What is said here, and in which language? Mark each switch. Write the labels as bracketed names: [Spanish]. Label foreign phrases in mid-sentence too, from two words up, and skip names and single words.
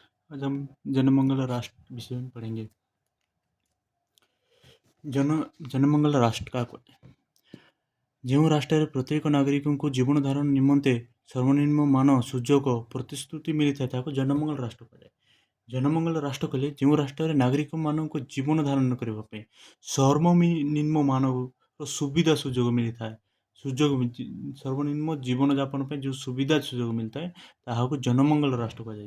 [Hindi] आज हम जनमंगल राष्ट्र विषय में पढ़ेंगे। जनमंगल राष्ट्र का [Odia] ଯେଉଁ ରାଷ୍ଟ୍ରରେ ପ୍ରତ୍ୟେକ ନାଗରିକଙ୍କୁ ଜୀବନ ଧାରଣ ନିମନ୍ତେ ସର୍ବନିମ୍ନ ମାନ ସୁଯୋଗ ପ୍ରତିଶ୍ରୁତି ମିଳିଥାଏ ତାହାକୁ ଜନମଙ୍ଗଳ ରାଷ୍ଟ୍ର କୁହାଯାଏ। ଜନମଙ୍ଗଳ ରାଷ୍ଟ୍ର କହିଲେ ଯେଉଁ ରାଷ୍ଟ୍ରରେ ନାଗରିକମାନଙ୍କୁ ଜୀବନ ଧାରଣ କରିବା ପାଇଁ ସର୍ବନିମ୍ନ ମାନର ସୁବିଧା ସୁଯୋଗ ମିଳିଥାଏ, ସର୍ବନିମ୍ନ ଜୀବନଯାପନ ପାଇଁ ଯେଉଁ ସୁବିଧା ସୁଯୋଗ ମିଳିଥାଏ ତାହାକୁ ଜନମଙ୍ଗଳ ରାଷ୍ଟ୍ର କୁହାଯାଏ।